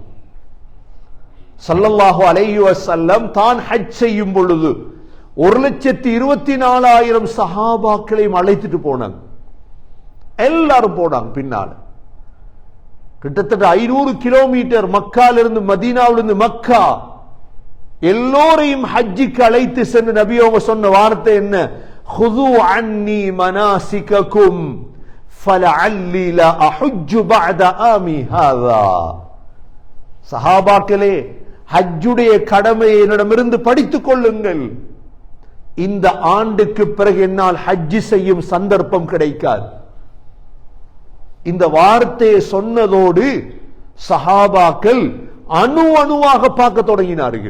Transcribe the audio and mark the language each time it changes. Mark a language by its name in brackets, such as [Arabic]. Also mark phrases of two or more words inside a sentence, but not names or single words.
[Arabic] صلى الله عليه وسلم [Tamil] தான் ஹஜ் செய்யும் பொழுது 1,24,000 சஹாபாக்களையும் அழைத்துட்டு போனாங்க. எல்லாரும் போனாங்க பின்னால. கிட்டத்தட்ட 500 கிலோமீட்டர் மக்காலிருந்து, மதீனாவிலிருந்து மக்கா, எல்லோரையும் ஹஜ்ஜிக்கு அழைத்து சென்று நபி அவங்க சொன்ன வார்த்தை என்ன? [Arabic] خذوا عني مناسككم فلعلي لا احج بعد عامي هذا. [Tamil] சஹாபாக்களே, ஹஜ்ஜுடைய கடமையை என்னிடமிருந்து படித்துக் கொள்ளுங்கள். இந்த ஆண்டுக்கு பிறகு என்னால் ஹஜ் செய்யும் சந்தர்ப்பம் கிடைக்காது. இந்த வார்த்தையை சொன்னதோடு சஹாபாக்கள் அணு அணுவாக பார்க்க தொடங்கினார்கள்.